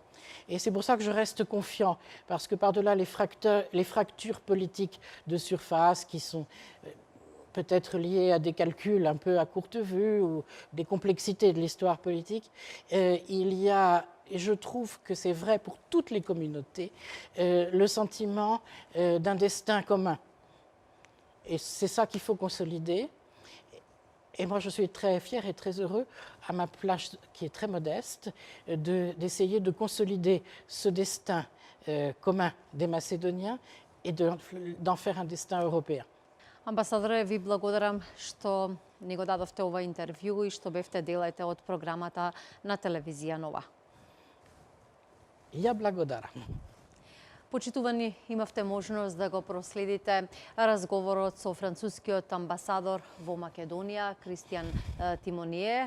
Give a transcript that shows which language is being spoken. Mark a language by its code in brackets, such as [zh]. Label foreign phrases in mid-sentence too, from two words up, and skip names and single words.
[fr] Et c'est pour ça que je reste confiant, parce que par-delà les fractures politiques de surface qui sont peut-être liées à des calculs un peu à courte vue ou des complexités de l'histoire politique, il y a, et je trouve que c'est vrai pour toutes les communautés, le sentiment d'un destin commun. Et c'est ça qu'il faut consolider. Et moi, je suis très fier et très heureux, à ma place qui est très modeste, d'essayer de consolider ce destin commun des Macédoniens et d'en faire un destin européen. [mk] Амбасадоре, ви благодарам што ни го дадовте ова интервју и што бевте делете од програмата на телевизија Нова. Я благодарам. Почитувани, имавте можност да го проследите разговорот со францускиот амбасадор во Македонија, Кристијан Тимоние.